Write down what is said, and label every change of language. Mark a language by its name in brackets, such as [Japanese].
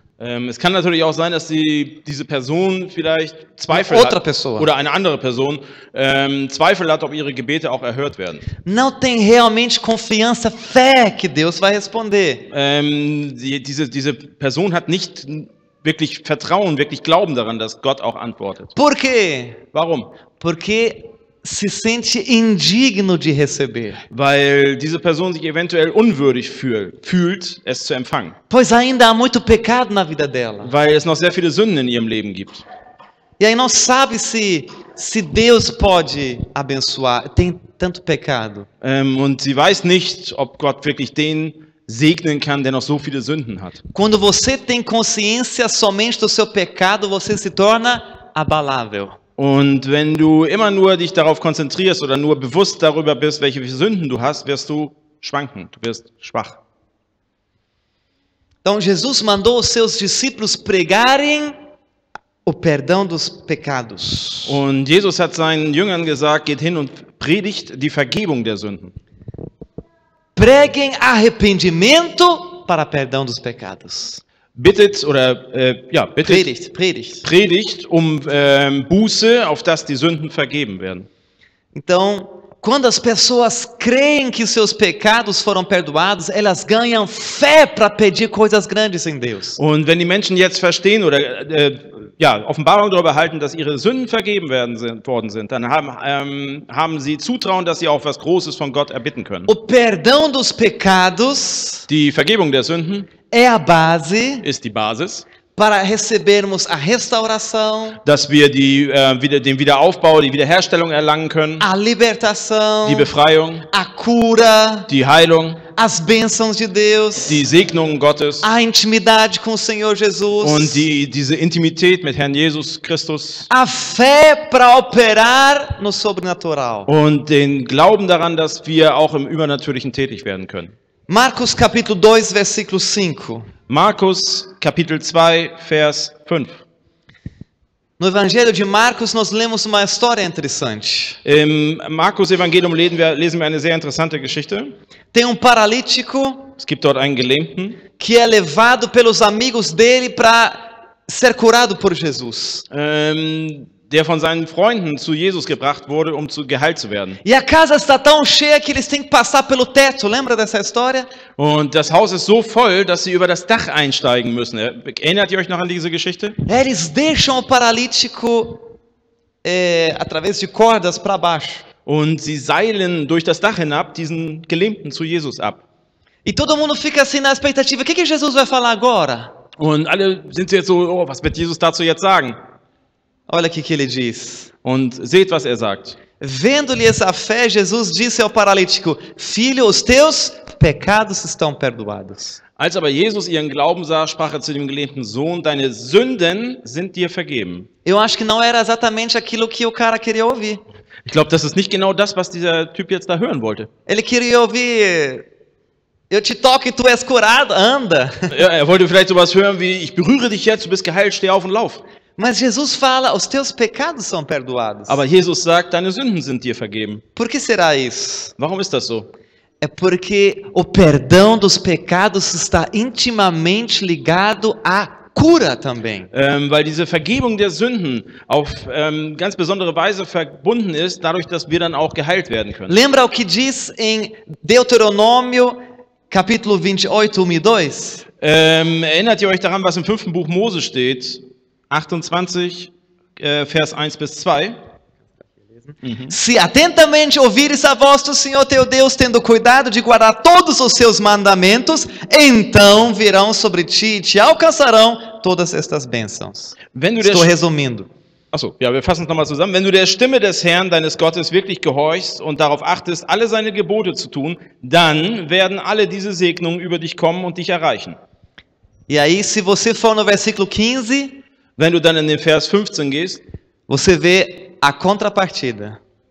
[German] Es kann natürlich auch sein, dass diese Person vielleicht Zweifel [Portuguese] Outra [German] hat, [Portuguese] pessoa. [German] oder eine andere Person Zweifel hat, ob ihre Gebete auch erhört werden. [Portuguese] Não tem realmente confiança, fé que Deus vai responder. [German] Diese Person hat nicht wirklich Vertrauen, wirklich Glauben daran, dass Gott auch antwortet. [Portuguese] Por quê? [German] Warum? [Portuguese] Porque se sente indigno de receber. [German] Weil diese Person sich eventuell unwürdig fühlt, es zu empfangen. [Portuguese] Pois ainda há muito pecado na vida dela. [German] Weil es noch sehr viele Sünden in ihrem Leben gibt. [Portuguese] E aí não sabe se Deus pode abençoar. Tem tanto pecado. [German] Und sie weiß nicht, ob Gott wirklich den segnen kann, der noch so viele Sünden hat. [Portuguese] Quando você tem consciência somente do seu pecado, você se torna abalável. [German] Und wenn du immer nur dich darauf konzentrierst oder nur bewusst darüber bist, welche Sünden du hast, wirst du schwanken, du wirst schwach. [Portuguese] Então Jesus mandou os seus discípulos pregarem o perdão dos pecados. [German] Und Jesus hat seinen Jüngern gesagt, geht hin und predigt die Vergebung der Sünden. [Portuguese] Preguem arrependimento para perdão dos pecados. [German] Bittet oder Predigt. predigt Buße, auf dass die Sünden vergeben werden. [Portuguese] Então, quando as pessoas creem que seus pecados foram perdoados, elas ganham fé para pedir coisas grandes em Deus. [German] Und wenn die Menschen jetzt verstehen oder Offenbarung darüber erhalten, dass ihre Sünden vergeben worden sind, dann haben sie Zutrauen, dass sie auch was Großes von Gott erbitten können. [Portuguese] O perdão dos pecados [German] Die Vergebung der Sünden [Portuguese] é a base [German] ist die Basis, [Portuguese] para recebermos a restauração, [German] dass wir den Wiederaufbau, die Wiederherstellung erlangen können, [Portuguese] a libertação, [German] die Befreiung, [Portuguese] a cura, [German] die Heilung, [Portuguese] as bênçãos de Deus, [German] die Segnungen Gottes [Portuguese] a intimidade com o Senhor Jesus, [German] und diese Intimität mit Herrn Jesus Christus [Portuguese] a fé para operar no sobrenatural. [German] und den Glauben daran, dass wir auch im Übernatürlichen tätig werden können. [Portuguese] Marcos capítulo 2, versículo 5. [German] Markus Kapitel 2, Vers 5. [Portuguese] No Evangelho de Marcos nós lemos uma história interessante. [German] Im Markus Evangelium lesen wir eine sehr interessante Geschichte. [Portuguese] Tem paralítico [German] Es gibt dort einen Gelähmten, [Portuguese] que é levado pelos amigos dele para ser curado por Jesus. [German] der von seinen Freunden zu Jesus gebracht wurde, um geheilt zu werden. [Portuguese] E a casa está tão cheia que eles têm que passar pelo teto. Lembra dessa história? [German] Und das Haus ist so voll, dass sie über das Dach einsteigen müssen. Erinnert ihr euch noch an diese Geschichte? [Portuguese] Eles deixam o paralítico através de cordas para baixo. [German] Und sie seilen durch das Dach hinab diesen Gelähmten zu Jesus ab. [Portuguese] E todo mundo fica assim na expectativa. O que Jesus vai falar agora? [German] Und alle sind jetzt so, oh, was wird Jesus dazu jetzt sagen? [Portuguese] Olha aqui que ele diz. [German] Und seht, was er sagt. [Portuguese] Vendo-lhes a fé, Jesus disse ao paralítico: Filho, os teus pecados estão perdoados. [German] Als aber Jesus ihren Glauben sah, sprach er zu dem gelähmten Sohn, deine Sünden sind dir vergeben. [Portuguese] Eu acho que não era exatamente aquilo que o cara queria ouvir. [German] Ich glaube, das ist nicht genau das, was dieser Typ jetzt da hören wollte. [Portuguese] Ele queria ouvir: Eu te toco e tu és curado, anda. [German] Ja, er wollte vielleicht sowas hören wie, ich berühre dich jetzt, du bist geheilt, steh auf und lauf. [Portuguese] Mas Jesus fala: Os teus pecados são perdoados. [German] Aber Jesus sagt, deine Sünden sind dir vergeben. [Portuguese] Por que será isso? [German] Warum ist das so? [Portuguese] É porque o perdão dos pecados está intimamente ligado à cura também. [German] Weil diese Vergebung der Sünden auf ganz besondere Weise verbunden ist, dadurch, dass wir dann auch geheilt werden können. [Portuguese] Lembra o que diz em Deuteronômio, capítulo 28, 1 e 2? [German] Erinnert ihr euch daran, was im 5. Buch Mose steht? 28, Vers 1 bis 2. [Portuguese] Se atentamente ouvires a voz do Senhor teu Deus, tendo cuidado de guardar todos os seus mandamentos, então virão sobre ti e te alcançarão todas estas bênçãos. [German] Wenn du der [Portuguese] Estou resumindo. [German] Achso, ja, wir fassen es nochmal zusammen. Wenn du der Stimme des Herrn, deines Gottes, wirklich gehorchst und darauf achtest, alle seine Gebote zu tun, dann werden alle diese Segnungen über dich kommen und dich erreichen. [Portuguese] E aí, se você for no versículo 15, [German] Wenn du dann in den Vers 15 gehst, [Portuguese] você vê a contrapartida.